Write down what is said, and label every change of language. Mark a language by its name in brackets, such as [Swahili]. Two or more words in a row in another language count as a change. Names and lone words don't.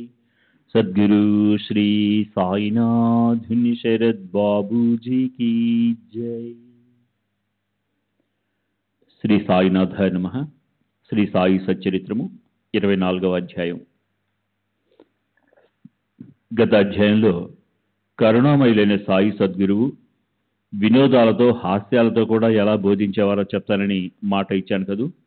[Hindi] सद्गुरु श्री साईनाथ शरद बाबू जी की जय। [Sanskrit] శ్రీ సాయినాథాయ నమః. [Telugu] శ్రీ సాయి సచ్చరిత్రము 24వ అధ్యాయం. గత అధ్యాయంలో కరుణామయులైన సాయి సద్గురువు వినోదాలతో హాస్యాలతో కూడా ఎలా బోధించేవారో చెప్తానని మాట ఇచ్చాను కదూ.